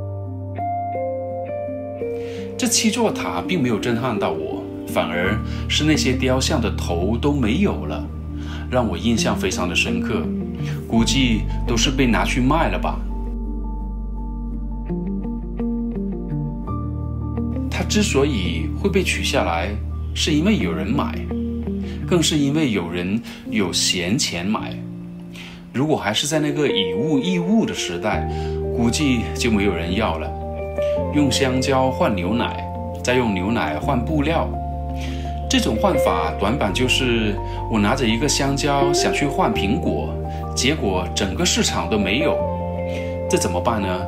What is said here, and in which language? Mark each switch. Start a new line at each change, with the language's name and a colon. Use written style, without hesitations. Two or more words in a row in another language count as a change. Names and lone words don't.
Chinese: 這7座塔並沒有震撼到我，反而是那些雕像的頭都沒有了，讓我印象非常的深刻，估計都是被拿去賣了吧。它之所以會被取下來，是因為有人買，更是因為有人有閒錢買。如果還是在那個以物易物的時代，估計就沒有人要了。用香蕉換牛奶，再用牛奶換布料，這種換法短板就是我拿着一個香蕉想去換蘋果，結果整個市場都沒有，這怎麼辦呢？